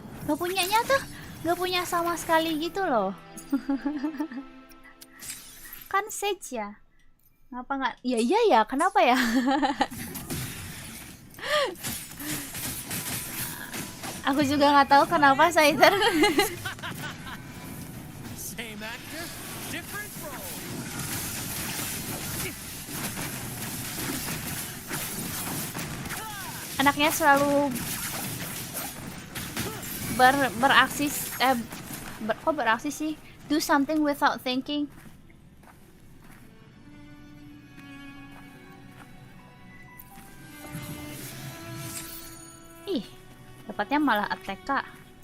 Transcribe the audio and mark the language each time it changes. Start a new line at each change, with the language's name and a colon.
Indonesian: Gak punyanya tuh, gak punya sama sekali gitu loh. Kan Sage ya? Ngapa nggak? Ya, kenapa ya? Aku juga nggak tahu kenapa Saiter.
English: Same actor, different role.
Indonesian: Anaknya selalu beraksi kok beraksi sih?
English: Do something without thinking.
Indonesian: Ih, dapatnya malah ATK.